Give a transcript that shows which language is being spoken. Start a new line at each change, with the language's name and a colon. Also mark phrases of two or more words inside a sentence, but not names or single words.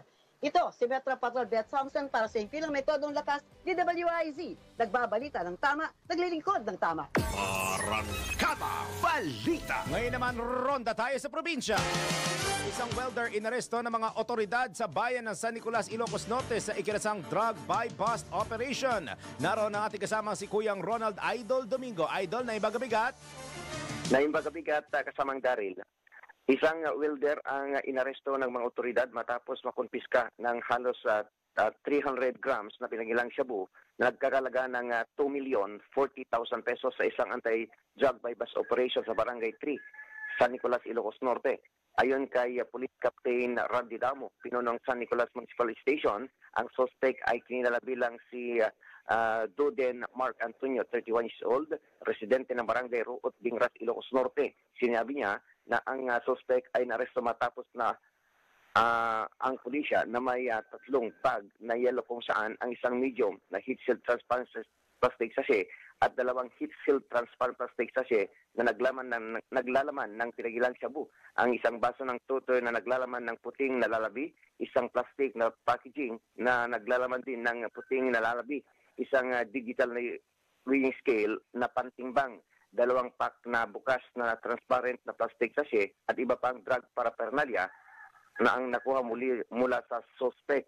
Filipino: Ito, si Metro Patrol Beth Thompson para sa impilang may todong lakas, DWIZ. Nagbabalita ng tama, naglilingkod ng tama. Arangkada Balita. Ngayon naman, ronda tayo sa probinsya. Isang welder inaresto ng mga otoridad sa bayan ng San Nicolas, Ilocos Norte sa ikinasang
English: drug buy-bust operation.
Filipino: Naroon ang ating kasama si Kuyang Ronald Idol Domingo. Idol, naibagabigat? Naibagabigat kasamang Daryl. Isang welder ang inaresto ng mga otoridad matapos makumpiska ng halos 300 grams na pinagilang shabu na nagkakalaga ng 2,040,000 pesos sa isang
English: anti-drug buy-bust operation
Filipino: sa Barangay 3, San Nicolas, Ilocos Norte. Ayon kay Police Captain Randy Damo, pinunong San Nicolas Municipal Station, ang suspect ay kinilala bilang si Duden Mark Antonio, 31
English: years old,
Filipino: residente ng Barangay Ruot, Bingras, Ilocos Norte. Sinabi niya na ang suspect ay naresto matapos na ang pulisya na may 3 tag na yellow kung saan ang isang medium na
English: heat shield transparent plastic sachet
Filipino: at 2
English: heat shield transparent plastic sachet
Filipino: na naglalaman ng pinagilang shabu. Ang isang baso ng tutoy na naglalaman ng puting nalalabi, isang plastic na packaging na naglalaman din ng puting nalalabi, isang digital na
English: weighing scale
Filipino: na pantimbang, 2 pack na bukas na transparent na
English: plastic sachet
Filipino: at iba pang
English: drug paraphernalia
Filipino: na ang nakuha mula sa suspect.